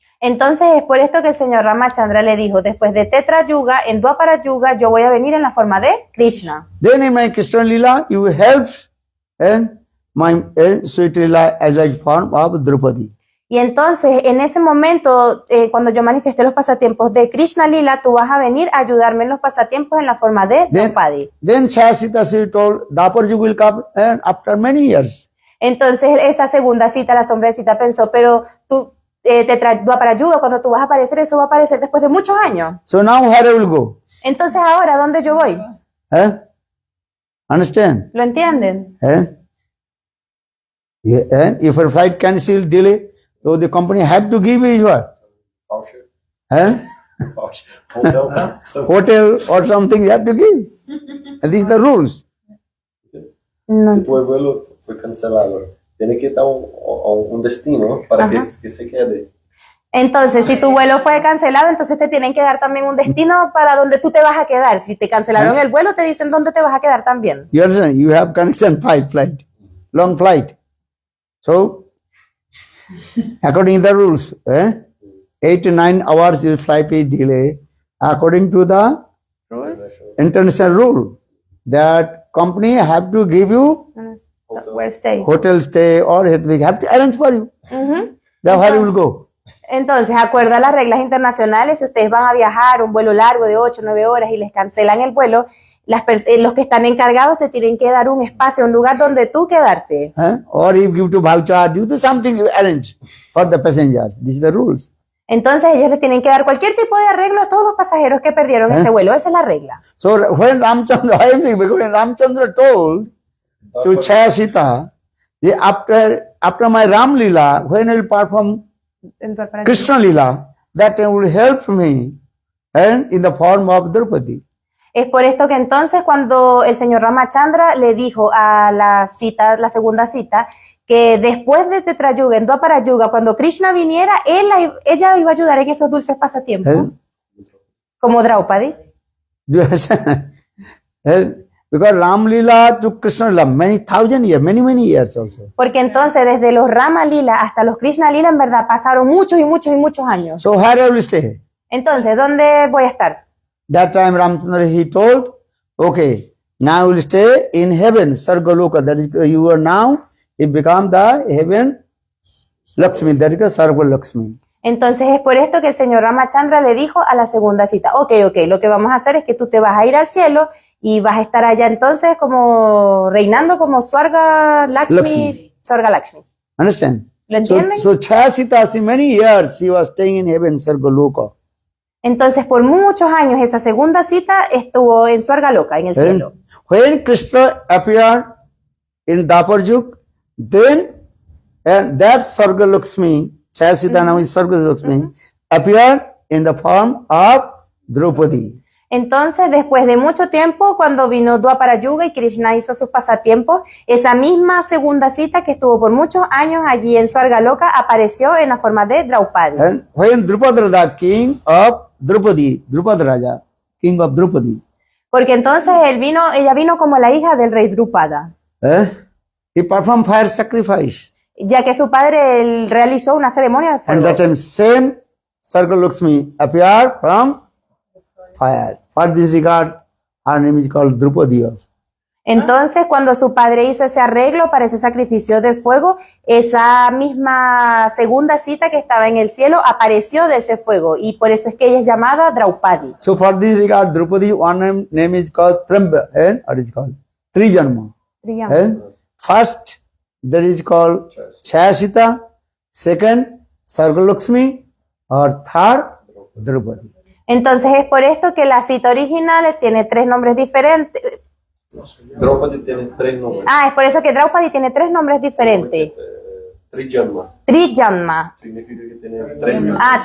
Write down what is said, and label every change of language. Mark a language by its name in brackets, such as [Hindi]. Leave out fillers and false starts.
[Spanish] Entonces es por esto que el señor Ramachandra le dijo, después de Tetra Yuga, en Dwapara Yuga, yo voy a venir en la forma de Krishna. [English] Then in my Krishna Lila, you help and my sweet Lila as like form of Draupadi. [Spanish] Y entonces, en ese momento, cuando yo manifesté los pasatiempos de Krishna Lila, tú vas a venir a ayudarme en los pasatiempos en la forma de Draupadi. [English] Then Chayasita, she told, Daparjuk will come after many years. [Spanish] Entonces, esa segunda cita, la sombrecita pensó, pero tú te traes para ayuda, cuando tú vas a aparecer, eso va a aparecer después de muchos años. [English] So now where I will go? [Spanish] Entonces, ahora, ¿dónde yo voy? [English] Understand? [Spanish] ¿Lo entienden? [English] If a flight cancel, delay, so the company have to give is what? Voucher. Voucher. Hotel. Hotel or something you have to give. And these are the rules. No. [Spanish] Si tu vuelo fue cancelado, tiene que dar un destino para que se quede. Entonces, si tu vuelo fue cancelado, entonces te tienen que dar también un destino para donde tú te vas a quedar. Si te cancelaron el vuelo, te dicen dónde te vas a quedar también. [English] You understand? You have connection flight, long flight. So, according to the rules, 8 to 9 hours you flight delay. According to the international rule, that company have to give you Where stay? hotel stay or they have to arrange for you. That's how you will go. [Spanish] Entonces, acuerdo a las reglas internacionales, si ustedes van a viajar un vuelo largo de 8 o 9 horas y les cancelan el vuelo, los que están encargados te tienen que dar un espacio, un lugar donde tú quedarte. [English] Or you give to voucher, you do something you arrange for the passengers. These are the rules. [Spanish] Entonces, ellos les tienen que dar cualquier tipo de arreglo a todos los pasajeros que perdieron ese vuelo. Esa es la regla. [English] So when Ramchandra, I am saying, because when Ramchandra told to Chayasita, after my Ram Lila, when I will perform Krishna Lila, that time will help me and in the form of Draupadi. [Spanish] Es por esto que entonces cuando el señor Ramachandra le dijo a la cita, la segunda cita, que después de Tetrayuga, en Dwaparayuga, cuando Krishna viniera, ella iba a ayudar en esos dulces pasatiempos, como Draupadi. [English] Do you understand? Because Ram Lila to Krishna Lila, many thousand years, many years also. [Spanish] Porque entonces desde los Rama Lila hasta los Krishna Lila en verdad pasaron muchos años. [English] So where I will stay? [Spanish] Entonces, ¿dónde voy a estar? [English] That time Ramchandra, he told, okay, now you will stay in heaven, Sargaloka, that is, you are now, it become the heaven Lakshmi, that is Sarga Lakshmi. [Spanish] Entonces es por esto que el señor Ramachandra le dijo a la segunda cita, ok, lo que vamos a hacer es que tú te vas a ir al cielo y vas a estar allá entonces como reinando como Swarga Lakshmi. Swarga Lakshmi. [English] Understand? [Spanish] ¿Lo entienden? [English] So Chayasita, see, many years she was staying in heaven, Sargaloka. [Spanish] Entonces por muchos años esa segunda cita estuvo en Swarga Loka, en el cielo. [English] When Krishna appeared in Daparjuk, then that Sarga Lakshmi, Chayasita now is Sarga Lakshmi, appeared in the form of Draupadi. [Spanish] Entonces, después de mucho tiempo, cuando vino Dwaparayuga y Krishna hizo sus pasatiempos, esa misma segunda cita que estuvo por muchos años allí en Swarga Loka apareció en la forma de Draupadi. [English] And when Drupada, king of Draupadi, Drupada Raja, king of Draupadi, [Spanish] Porque entonces ella vino como la hija del rey Drupada, [English] he performed fire sacrifice. [Spanish] ya que su padre él realizó una ceremonia de [English] And [Spanish] fuego. [English] that time same Sarga Lakshmi appeared from fire. For this regard, her name is called Draupadi also. [Spanish] Entonces, cuando su padre hizo ese arreglo para ese sacrificio de fuego, esa misma segunda cita que estaba en el cielo apareció de ese fuego y por eso es que ella es llamada Draupadi. [English] So for this regard, Draupadi, one name is called Tramba, and what is called Trijanma. And first, that is called Chayasita. Second, Sarga Lakshmi, or third, Draupadi. [Spanish] Entonces es por esto que la cita original tiene 3 nombres diferentes. Draupadi tiene 3 nombres. Es por eso que Draupadi tiene 3 nombres diferentes. Trijanma Trijanma. significa que tiene 3 nombres.